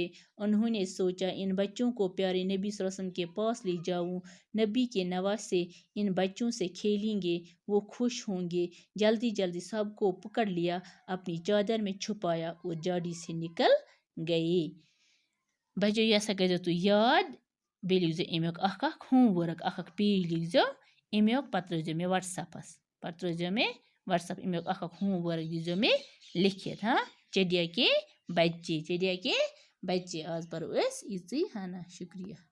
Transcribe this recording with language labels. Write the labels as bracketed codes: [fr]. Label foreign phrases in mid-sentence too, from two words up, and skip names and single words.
[ur] انہوں نے سوچا ان بچوں کو پیارے نبی [ar] صلی اللہ علیہ وسلم [ur] کے پاس لے جاؤں. نبی کے نواسے ان بچوں سے کھیلیں گے. وہ خوش ہوں گے. جلدی جلدی سب کو پکڑ لیا. اپنی چادر میں چھپایا اور جھاڑی سے نکل گئے. [ks] بچو یہ سا کر تو یاد. بیٚیہِ لیکھزیو امیُک اکھ [en] home work [ks] اکھ پیج لیکھزیو امیُک پتہٕ ترٲیزیو مےٚ وٹسیپس. امیُک اکھ [en] home work [ks] دیزیو مےٚ لیکھِتھ. [ur] چڑیا کے بچے. [ks] آز پرو أسۍ یِژٕے ہنا. شکریہ.